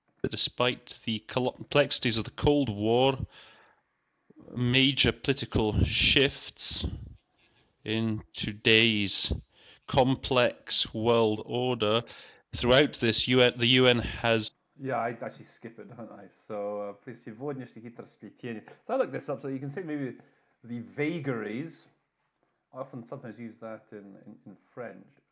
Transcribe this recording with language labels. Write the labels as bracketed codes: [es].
[en] Despite the complexities of the Cold War, major political shifts in today's complex world order. Throughout this, the UN has... Yeah, I actually skip it, don't I? So, [ru] при сегодняшних хитросплетениях. [en] So I looked this up, so you can say maybe the vagaries. I often sometimes use that in French.